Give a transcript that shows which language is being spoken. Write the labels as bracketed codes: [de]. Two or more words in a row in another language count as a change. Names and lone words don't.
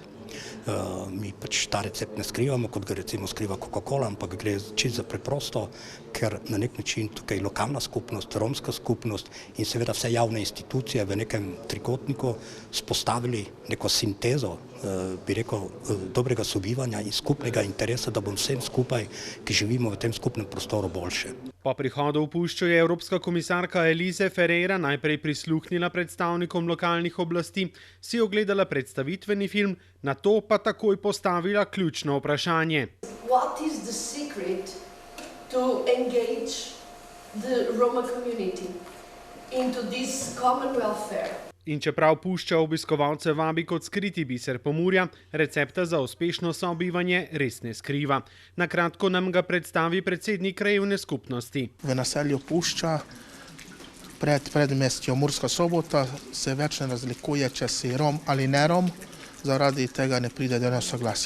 [sl] Mi pač ta recept ne skrivamo, kot ga recimo skriva Coca-Cola, ampak gre čisto preprosto, ker na nek način tukaj lokalna skupnost, romska skupnost in seveda vse javne institucije v nekem trikotniku spostavili neko sintezo, bi rekel, dobrega sobivanja in skupnega interesa, da bom vsem skupaj, ki živimo v tem skupnem prostoru, boljše. Po prihodu v Puščo je evropska komisarka Elise Ferreira najprej prisluhnila predstavnikom lokalnih oblasti, si ogledala predstavitveni film, nato pa takoj postavila ključno vprašanje. [en] What is the secret to engage the Roma community into this common welfare? [sl] In čeprav Pušča obiskovalce vabi kot skriti biser Pomurja, recepta za uspešno sobivanje res ne skriva. Na kratko nam ga predstavi predsednik krajevne skupnosti. V naselju Pušča pred predmestjo Murska Sobota se več ne razlikuje, če si Rom ali ne Rom, zaradi tega ne pride do nesoglasja.